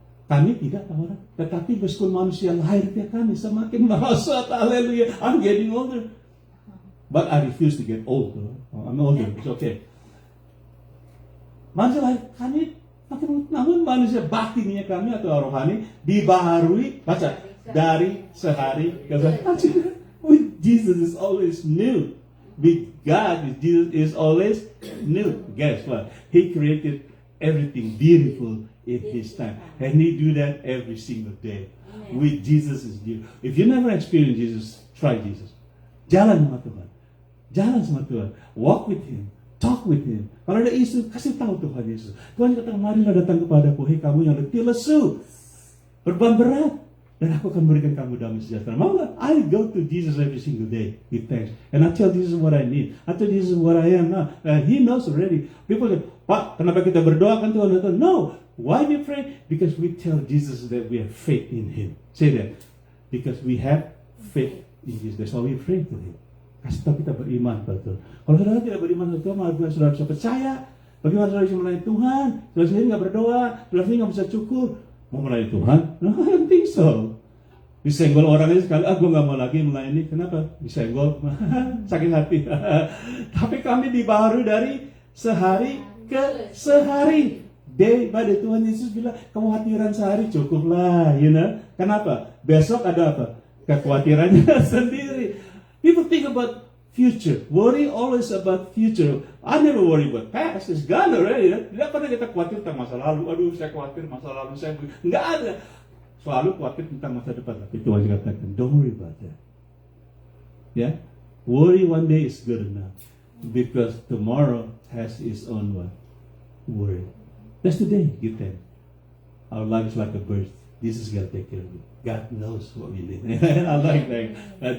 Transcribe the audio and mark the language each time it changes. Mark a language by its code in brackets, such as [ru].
[id] Kami tidak tawar hati, tetapi meskipun manusia lahir tiap kami semakin merosot. Haleluya. [en] I'm getting older. But I refuse to get old. I'm older. It's okay. [id] Manusia lahir kami makin, namun manusia batinnya kami atau rohani dibaharui, baca, dari sehari ke sehari. [en] With Jesus is always new. With God, Jesus is always new. Guess what? He created everything beautiful in His time. And He do that every single day. With Jesus is new. If you never experience Jesus, try Jesus. [id] Jalan sama Tuhan. Jalan sama Tuhan. [en] Walk with Him. Talk with Him. [id] Kalau ada isu, kasih tahu Tuhan Yesus. Tuhan kata, marilah datang kepadaku, hei kamu yang letih lesu, beban berat, dan aku akan berikan kamu damai sejahtera. Mau gak? [en] I go to Jesus every single day with thanks. And I tell Jesus what I need. I tell Jesus what I am now. He knows already. People say, Pak, [id] kenapa kita berdoa? Kan Tuhan datang. [en] No. Why we pray? Because we tell Jesus that we have faith in Him. Say that. Because we have faith in Jesus. That's why we pray to Him. [id] Kasih tahu kita beriman pada Tuhan. Kalau saudara tidak beriman pada Tuhan, bagaimana saudara bisa percaya? Bagaimana saudara bisa melayani Tuhan? Saudara sendiri nggak berdoa, saudara sendiri nggak bisa cukur. Mau melayani Tuhan? [en] No, I don't think so. [id] Disenggol orang ini sekali, gue nggak mau lagi melayani. Kenapa? Disenggol, sakit hati. Tapi kami dibaharui dari sehari ke sehari. [en] Day by day. [id] Tuhan Yesus bilang, kekhawatiran sehari cukuplah, [en] you know. [id] Kenapa? Besok ada apa? Kekhawatirannya sendiri. [en] People think about future. Worry always about future. I never worry about past. It's gone already. [id] Tidak pernah kita khawatir tentang masa lalu. Aduh, saya khawatir masa lalu saya. Nggak ada. Selalu khawatir tentang masa depan. Tapi Tuhan juga katakan, [en] don't worry about that. Yeah? Worry one day is good enough. Because tomorrow has its own what? Worry. That's the day. Give them. Our life is like a birth. Jesus is going to take care of it. God knows what we need. I like that.